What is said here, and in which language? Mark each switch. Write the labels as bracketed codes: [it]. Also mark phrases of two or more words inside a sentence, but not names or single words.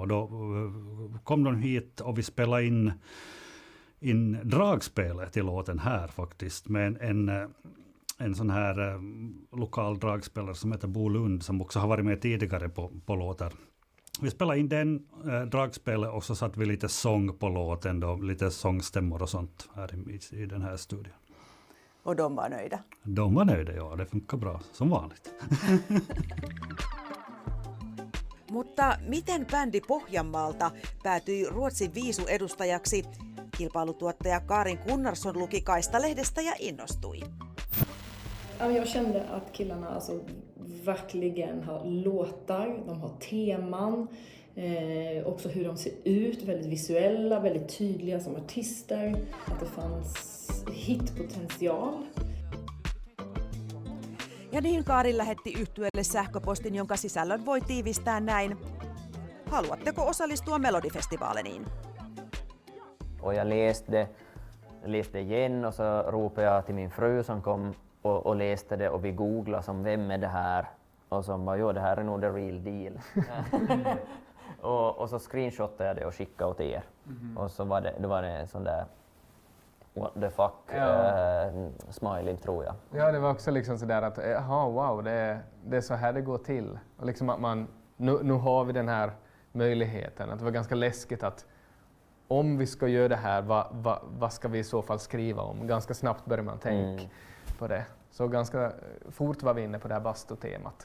[sv] Och då kom de hit och vi spelade in dragspelet till låten här faktiskt med en sån här lokal dragspelare som heter Bo Lund som också har varit med tidigare på låtar. Vi spelade in den dragspelet och så satt vi lite sång på låten då, lite sångstämmor och sånt här i den här studion. Och de var nöjda? De var nöjda, ja. Det funkar bra, som vanligt. [fi] Mutta miten bändi Pohjanmaalta päätyi Ruotsin viisuedustajaksi? Kilpailutuottaja Karin Gunnarsson luki Kaistalehdestä ja innostui. [sv] Jag kände att killarna alltså verkligen har låtar, de har teman, också hur de ser ut, väldigt visuella, väldigt tydliga som artister. Att det fanns hitpotential. [fi] Ja niin Kaarin lähetti yhtyeelle sähköpostin, jonka sisällön voi tiivistää näin. Haluatteko osallistua Melodifestivaaleniin? [sv] Och jag läste igen och så ropade jag till min fru som kom och läste det och vi googlade som vem är det här? Och så bara, jo det här är nog [en] the real deal. [sv] och så screenshotade jag det och skickade åt er. Och så var det en sån där [en] what the fuck [sv] smiley tror jag. Ja, det var också liksom sådär att wow, det är så här det går till. Och liksom att man, nu har vi den här möjligheten. Att det var ganska läskigt att om vi ska göra det här, vad ska vi i så fall skriva om? Ganska snabbt börjar man tänka på det. Så ganska fort var vi inne på det här bastutemat.